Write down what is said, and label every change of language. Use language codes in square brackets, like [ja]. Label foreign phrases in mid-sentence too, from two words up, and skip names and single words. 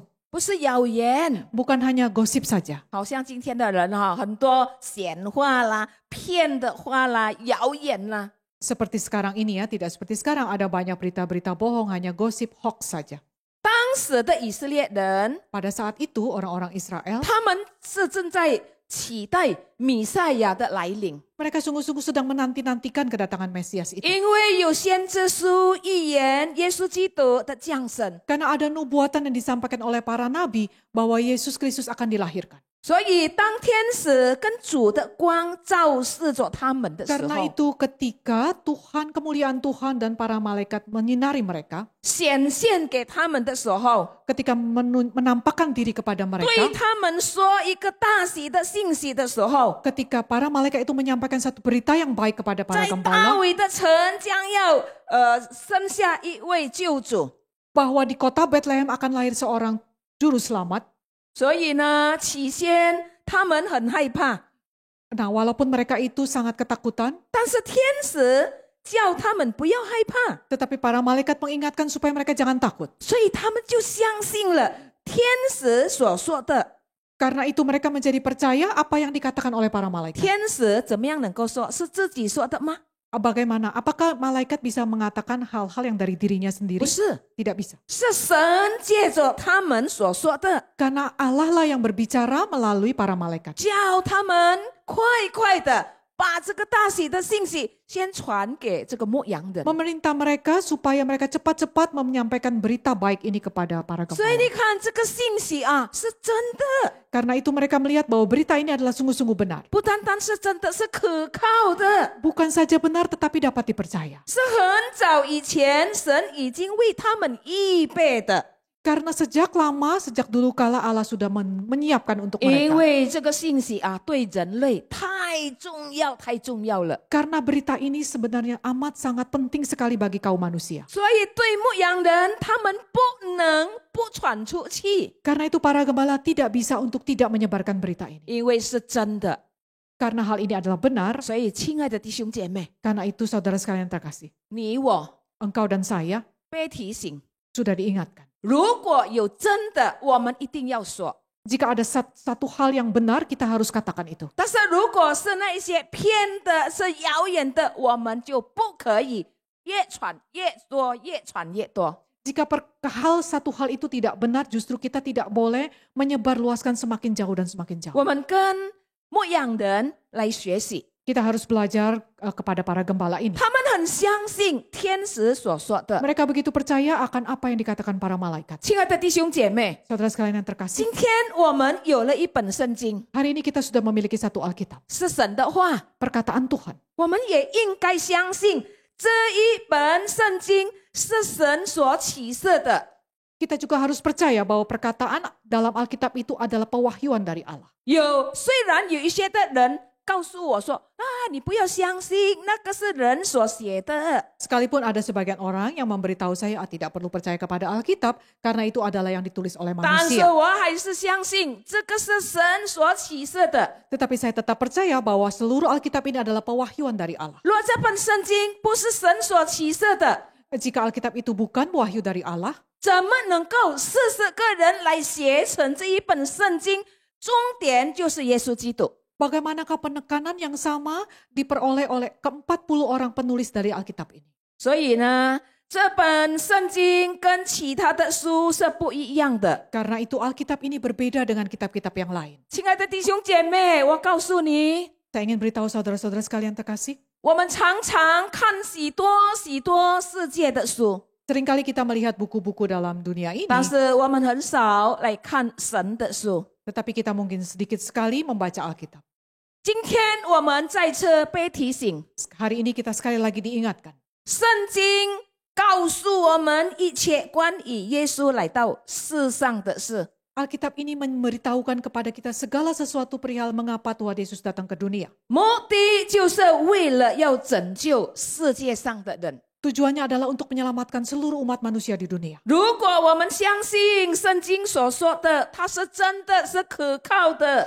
[zh] 不是谣言。 [id] bukan hanya gosip saja. [zh] 好像今天的人很多闲话啦、骗的话啦、谣言啦。 [id] Seperti sekarang ini ya, tidak seperti sekarang ada banyak berita-berita bohong, hanya gosip, hoax saja. [zh] 当时的以色列人， [id] Pada saat itu orang-orang Israel, [zh] 他们是正在期待弥赛亚的来临， [id] mereka sungguh-sungguh sedang menanti-nantikan kedatangan Mesias itu. [zh] 因为有先知书预言耶稣基督的降生， [id] Karena ada nubuatan yang disampaikan oleh para nabi bahwa Yesus Kristus akan dilahirkan. [zh] 所以当天使跟主的光照射着他们的时 [id] Karena [zh] 候， [id] itu ketika Tuhan, kemuliaan Tuhan dan para malaikat menyinari mereka, [zh] 显现给他们的时候， [id] ketika menampakkan diri kepada [zh] 对 [id] mereka, [zh] 他们说一个大喜的信息的时候， [id] ketika para malaikat itu menyampaikan satu berita yang baik kepada para [zh] 在大 [id] gembala, [zh] 卫的城将要生下一位救主， [id] bahwa di kota Bethlehem akan lahir seorang juru selamat. [zh] 所以呢，起先他们很害怕， [id] Nah, walaupun mereka itu sangat ketakutan, [zh] 但是天使叫他们不要害怕， [id] tetapi para malaikat mengingatkan supaya mereka jangan takut. [zh] 所以他们就相信了天使所说的。 [id] Karena itu mereka menjadi percaya apa yang dikatakan oleh para malaikat. [zh] 天使怎么样能够说是自己说的吗？ [id] Bagaimana? Apakah malaikat bisa mengatakan hal-hal yang dari dirinya [zh] 不 [id] sendiri? [zh] 是， [id] Tidak bisa. [zh] 是神借着他们所说的， [id] Karena Allah lah yang berbicara melalui para malaikat. [zh] 叫他们快快的把这个大喜的信息先传给这个牧羊人。 [id] Memerintah mereka supaya mereka cepat-cepat menyampaikan berita baik ini kepada para [zh] 所以你 [id] gembala. [zh] 看，这个信息是真的， [id] Karena itu mereka melihat bahwa berita ini adalah sungguh-sungguh benar. [zh] 不单单是真的，是可靠的。 [id] Bukan saja benar tetapi dapat dipercaya. [zh] 是很早以前神已经为他们预备的， [id] Karena sejak lama, sejak dulu kala Allah sudah menyiapkan untuk [zh] 因 [id] mereka. [zh] 为这个信息对人类太重要，太重要了。 [id] Karena berita ini sebenarnya amat sangat penting sekali bagi kaum manusia. [zh] 所以对牧羊人，他们不能不传出去， [id] Karena itu para gembala tidak bisa untuk tidak menyebarkan berita ini. [zh] 因为是真的。 [id] Karena hal ini adalah benar, [zh] 所以，亲爱的弟兄姐妹， [id] karena itu saudara sekalian terkasih, [zh] 你我 [id] engkau dan saya [zh] 被提醒， [id] sudah diingatkan. [zh] 如果有真的，我们一定要说。 [id] Jika ada satu hal yang benar, kita harus katakan itu. [zh] 但是如果是那一些骗的、是谣言的，我们就不可以越传越多，越传越多。 [id] Jika satu hal itu tidak benar, justru kita tidak boleh menyebarluaskan semakin jauh dan semakin jauh. [zh] 我们跟牧羊人来学习， [id] Kita harus belajar kepada para gembala ini. [zh] 他们很相信天使所说的。 [id] Mereka begitu percaya akan apa yang dikatakan para malaikat. [zh] 亲爱的弟兄姐妹， [id] Saudara sekalian yang terkasih, [zh] 今天我们有了一本圣经， [id] hari ini kita sudah memiliki satu Alkitab, [zh] 是神的话， [id] perkataan Tuhan. [zh] 我们也应该相信这一本圣经是神所启示的。 [id] Kita juga harus percaya bahwa perkataan dalam Alkitab itu adalah pewahyuan dari Allah. [zh] 虽然有一些的人告诉我说你不要相信，那个是人所写的。 [id] Sekalipun ada sebagian orang yang memberitahu saya tidak perlu percaya kepada Alkitab karena itu adalah yang ditulis oleh [zh] 但是 [id] manusia. [zh] 我还是相信这个是神所启示的。 [id] Tetapi saya tetap percaya bahwa seluruh Alkitab ini adalah pewahyuan dari Allah. [zh] 若这本圣经不是神所启示的， [id] Jika Alkitab itu bukan wahyu dari Allah, [zh] 怎么能够40个人来写成这一本圣经？终点就是耶稣基督。 [id] bagaimanakah penekanan yang sama diperoleh oleh ke-40 orang penulis dari Alkitab ini? [zh] 所以呢，这本圣经跟其他的书是不一样的。 [id] Karena itu Alkitab ini berbeda dengan kitab-kitab yang lain. [zh] 亲爱的弟兄姐妹，我告诉你， [id] Saya ingin beritahu saudara-saudara sekalian terkasih, [zh] 我们常常看许多世界的书， [id] seringkali kita melihat buku-buku dalam dunia ini, [zh] 但是我们很少来看神的书。 [id] tetapi kita mungkin sedikit sekali membaca Alkitab. [zh] 今天我们再次被提醒， [id] Hari ini kita sekali lagi diingatkan. [zh] 圣经告诉我们一切关于耶稣来到世上的事。 [id] Alkitab ini memberitahukan kepada kita segala sesuatu perihal mengapa Tuhan Yesus datang ke dunia. [zh] 目的就是为了要拯救世界上的人。 [id] Tujuannya adalah untuk menyelamatkan seluruh umat manusia di dunia. [zh] 如果我们相信圣经所说的，它是真的，是可靠的，